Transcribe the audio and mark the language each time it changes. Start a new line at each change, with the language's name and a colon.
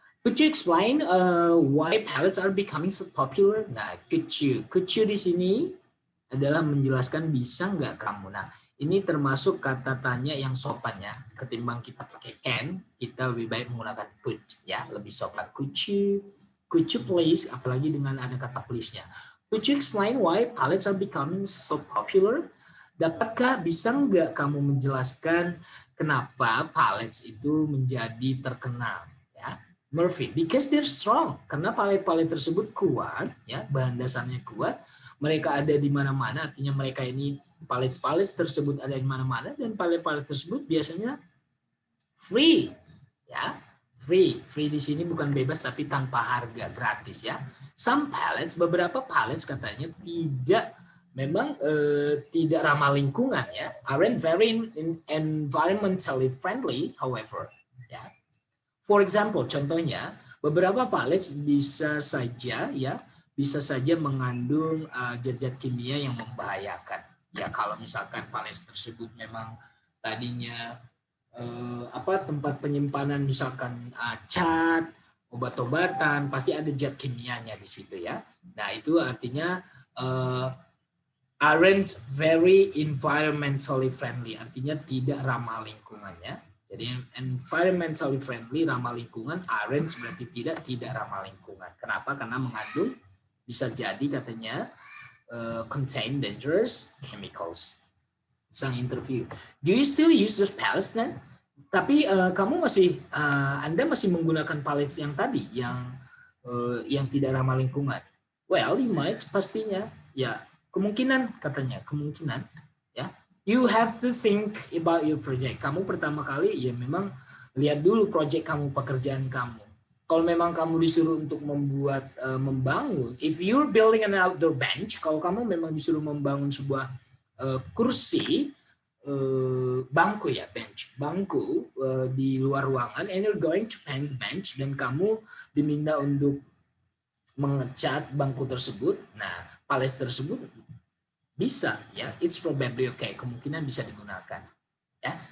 English: Could you explain why pallets are becoming so popular?
Indonesian: Nah,
English: could you
Indonesian: di sini adalah menjelaskan bisa nggak kamu. Nah, ini termasuk kata tanya yang sopan ya. Ketimbang kita pakai can, kita lebih baik menggunakan could, ya, lebih sopan.
English: Could you please,
Indonesian: apalagi dengan ada kata please-nya.
English: Could you explain why pallets are becoming so popular?
Indonesian: Dapatkah, bisa nggak kamu menjelaskan kenapa pallets itu menjadi terkenal, ya.
English: Murphy, because they're strong.
Indonesian: Karena palet-palet tersebut kuat, ya, bahan dasarnya kuat. Mereka ada di mana-mana, artinya mereka ini palet-palet tersebut ada di mana-mana, dan palet-palet tersebut biasanya free, ya. Free di sini bukan bebas tapi tanpa harga, gratis, ya.
English: Some pallets,
Indonesian: beberapa pallets katanya memang tidak ramah lingkungan, ya.
English: Aren't very environmentally friendly, however, ya. For example,
Indonesian: contohnya beberapa pallets bisa saja mengandung zat-zat kimia yang membahayakan. Ya, kalau misalkan pallets tersebut memang tadinya tempat penyimpanan misalkan cat, obat-obatan, pasti ada zat kimianya di situ, ya. Nah, itu artinya
English: aren't very environmentally friendly,
Indonesian: artinya tidak ramah lingkungannya. Jadi environmentally friendly, ramah lingkungan, aren't berarti tidak ramah lingkungan. Kenapa? Karena mengandung, bisa jadi katanya
English: contain dangerous chemicals. Sang interview, do you still use those pallets then?
Indonesian: Tapi Anda masih menggunakan pallets yang tadi, yang tidak ramah lingkungan.
English: Well, you might,
Indonesian: pastinya, ya, kemungkinan katanya, kemungkinan, ya.
English: You have to think about your project.
Indonesian: Kamu pertama kali ya memang lihat dulu project kamu, pekerjaan kamu. Kalau memang kamu disuruh untuk membangun,
English: if you're building an outdoor bench,
Indonesian: kalau kamu memang disuruh membangun sebuah kursi, bangku, ya, bangku di luar ruangan,
English: and you're going to paint the bench,
Indonesian: dan kamu diminta untuk mengecat bangku tersebut, nah, pallets tersebut bisa, ya,
English: it's probably okay,
Indonesian: kemungkinan bisa digunakan, ya.